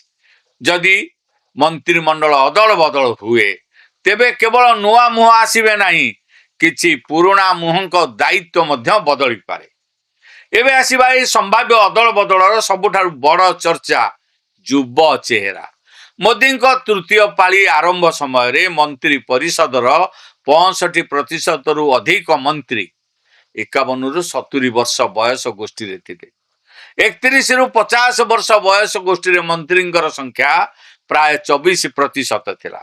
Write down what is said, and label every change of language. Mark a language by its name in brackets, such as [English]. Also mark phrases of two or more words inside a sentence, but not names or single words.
[Odia] ଯଦି ମନ୍ତ୍ରୀମଣ୍ଡଳ ଅଦଳ ବଦଳ ହୁଏ ତେବେ କେବଳ ନୂଆ ମୁହଁ ଆସିବେ ନାହିଁ, କିଛି ପୁରୁଣା ମୁହଁର ଦାୟିତ୍ୱ ମଧ୍ୟ ବଦଳି ପାରେ। ଏବେ ଆସିବା ଏ ସମ୍ଭାବ୍ୟ ଅଦଳ ବଦଳର ସବୁଠାରୁ ବଡ଼ ଚର୍ଚ୍ଚା ଯୁବ ଚେହେରା। ମୋଦିଙ୍କ ତୃତୀୟ ପାଳି ଆରମ୍ଭ ସମୟରେ ମନ୍ତ୍ରୀ ପରିଷଦର 65% ଅଧିକ ମନ୍ତ୍ରୀ 51ରୁ 70 ବର୍ଷ ବୟସ ଗୋଷ୍ଠୀରେ ଥିଲେ। 31ରୁ 50 ବର୍ଷ ବୟସ ଗୋଷ୍ଠୀରେ ମନ୍ତ୍ରୀଙ୍କର ସଂଖ୍ୟା ପ୍ରାୟ 24% ଥିଲା।